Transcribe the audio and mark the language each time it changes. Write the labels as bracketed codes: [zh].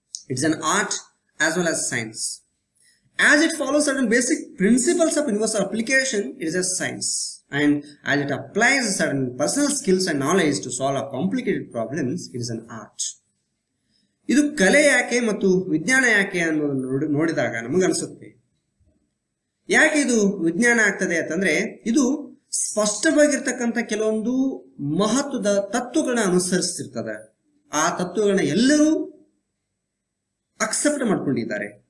[en] It's an art as well as science. As it follows certain basic principles of universal application, it is a science. And as it applies certain personal skills and knowledge to solve complicated problems, it is an art. [kn] ಇದು ಕಲೆ ಯಾಕೆ ಮತ್ತು ವಿಜ್ಞಾನ ಯಾಕೆ ಅನ್ನೋದನ್ನು ನೋಡಿದಾಗ ನಮಗನ್ಸುತ್ತೆ, ಯಾಕೆ ಇದು ವಿಜ್ಞಾನ ಆಗ್ತದೆ ಅಂತಂದ್ರೆ ಇದು ಸ್ಪಷ್ಟವಾಗಿರ್ತಕ್ಕಂಥ ಕೆಲವೊಂದು ಮಹತ್ವದ ತತ್ವಗಳನ್ನ ಅನುಸರಿಸ್ತಿರ್ತದೆ. ಆ ತತ್ವಗಳನ್ನ ಎಲ್ಲರೂ ಅಕ್ಸೆಪ್ಟ್ ಮಾಡ್ಕೊಂಡಿದ್ದಾರೆ.